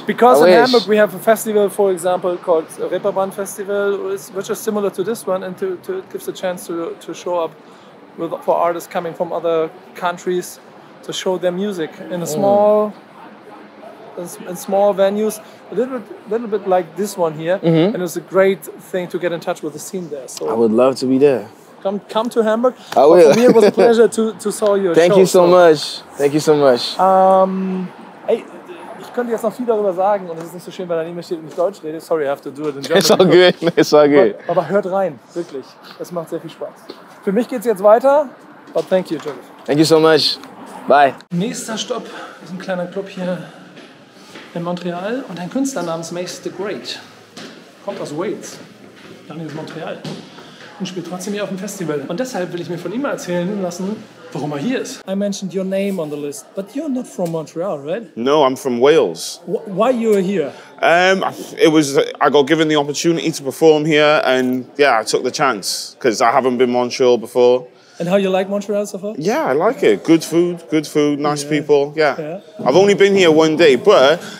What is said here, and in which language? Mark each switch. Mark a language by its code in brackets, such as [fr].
[en] Because in Hamburg we have a festival, for example, called Reeperbahn Festival, which is similar to this one, and it gives a chance to show up for artists coming from other countries to show their music in a small venues, a little bit like this one here, and it's a great thing to get in touch with the scene there. So I would love to be there. Come to Hamburg. I will. For me, it was a pleasure to saw your Thank show. You so much. Thank you so much. [de] Ey, ich könnte jetzt noch viel darüber sagen, und es ist nicht so schön, weil da neben mir steht und ich Deutsch rede. [en] Sorry, I have to do it in German. It's all good. It's all good. [de] Aber hört rein, wirklich. Es macht sehr viel Spaß. Für mich geht's jetzt weiter, [en] but thank you, Joseph. Thank you so much. Bye. [de] Nächster Stopp ist ein kleiner Club hier in Montreal und ein Künstler namens Mace the Great. Kommt aus Wales, dann in Montreal und spielt trotzdem hier auf dem Festival. Und deshalb will ich mir von ihm mal erzählen lassen, warum er hier ist. [en] I mentioned your name on the list, but you're not from Montreal, right? No, I'm from Wales. Why you are here? I got given the opportunity to perform here, and yeah, I took the chance because I haven't been Montreal before. And how you like Montreal so far? Yeah, I like it. Good food, nice people. Yeah. I've only been here one day, but